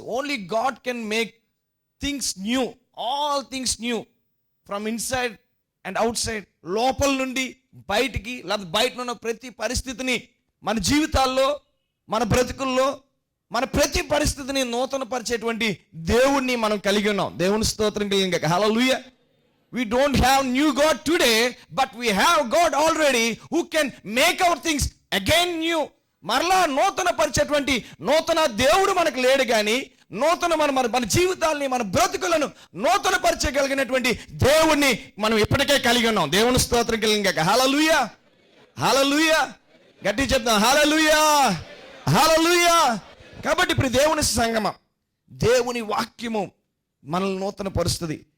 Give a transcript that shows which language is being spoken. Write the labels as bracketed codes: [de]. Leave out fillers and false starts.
[en] Only God can make things new, all things new from inside and outside. [te] లోపల నుండి బయటికి, లేదా బయట ఉన్న ప్రతి పరిస్థితిని మన జీవితాల్లో, మన బ్రతుకుల్లో, మన ప్రతి పరిస్థితిని నూతన పరిచేటువంటి దేవుణ్ణి మనం కలిగి ఉన్నాం. దేవుని స్తోత్రం కలిగిన హల్లెలూయా. [en] We don't have new God today, but we have God already who can make our things again new. [te] మరలా నూతన పరిచేటువంటి నూతన దేవుడు మనకు లేడు, కానీ నూతన మన జీవితాలని, మన బ్రతుకులను నూతన పరిచయగలిగినటువంటి దేవుణ్ణి మనం ఇప్పటికే కలిగి ఉన్నాం. దేవుని స్తోత్రం కలిగిన హల్లెలూయా, హల్లెలూయా. గట్టిగా చెప్తాం హల్లెలూయా, హల్లెలూయా. కాబట్టి ఇప్పుడు దేవుని సంగమం, దేవుని వాక్యము మనల్ని నూతన పరుస్తుంది.